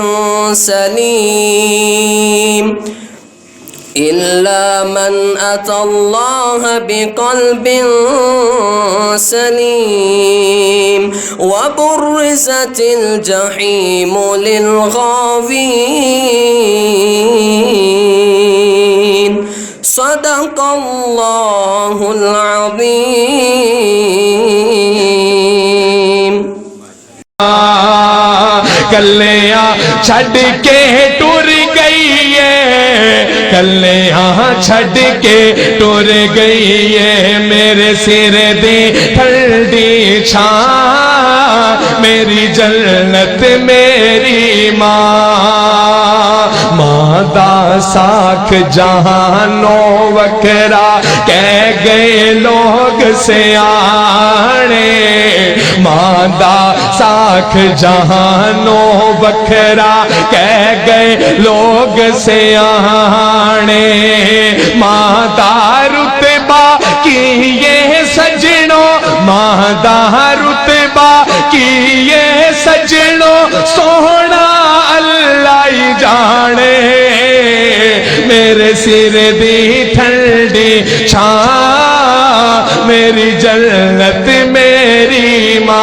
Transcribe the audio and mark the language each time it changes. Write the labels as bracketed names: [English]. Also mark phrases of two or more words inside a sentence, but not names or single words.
[Arabic] سليم إلا من أتى الله بقلب سليم وبرزت الجحيم للغاوين صدق الله العظيم. [Punjabi] کلیاں چھڑ کے ٹر گئی ہے کلیاں چھڑ کے ٹر گئی ہے میرے سر دی ٹھنڈی چھاں میری جنت میری ماں دا ساکھ جہانو وکرا کہہ گئے لوگ سیانے ماں دا ساکھ جہانو وکرا کہہ گئے لوگ سیانے ماں دا رتبہ کی یہ سجنوں ماں دا رتبہ کی یہ سجنوں سونا اللہ ہی جانے میرے سر دی ٹھنڈی چھاں میری جنت میری ماں.